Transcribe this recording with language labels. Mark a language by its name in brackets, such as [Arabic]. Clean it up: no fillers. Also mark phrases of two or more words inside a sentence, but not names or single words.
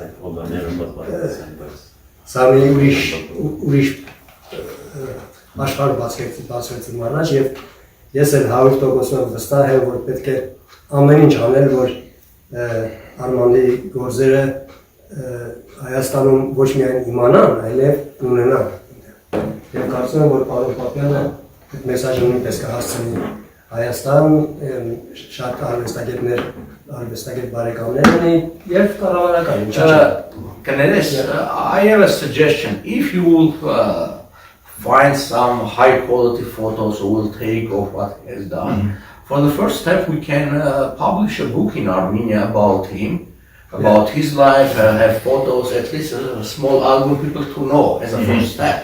[Armenian] Սա մի ուրիշ աշխարհ բացվեց իմ առաջ եւ ես էլ 100% վստահ եմ, որ պետք է ամեն ինչ անել, որ Արմանի գործերը Հայաստանում ոչ միայն իմանան, այլև ունենան։ Եվ կարծում եմ, որ պարոն Պապյանը այդ մեսաժը նույնպես կհասցնի Հայաստան, շատ արվեստագետ բարեկամներ ունի եւ կառավարական։ Կներես, [English] I have a suggestion. If you will find some high quality photos or will take of what he has done, for the first step we can publish a book in Armenia about him, about his life, have photos, at least a small album people to know as a first step.